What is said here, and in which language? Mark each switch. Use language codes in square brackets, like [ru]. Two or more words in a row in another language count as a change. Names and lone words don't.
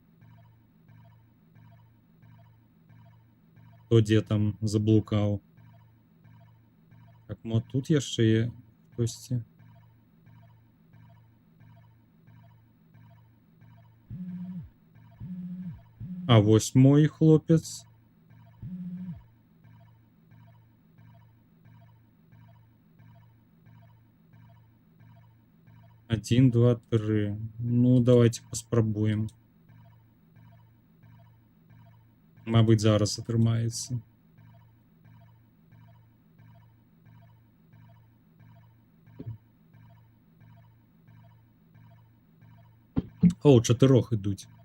[be] Хто дзе там заблукаў. Так, мо тут яшчэ є хтосьці. А вось мой хлопец. [ru] Один, два, три. [be] Ну, давайте паспрабуем. Мабыць, зараз атрымаецца. О, чатырох ідуць.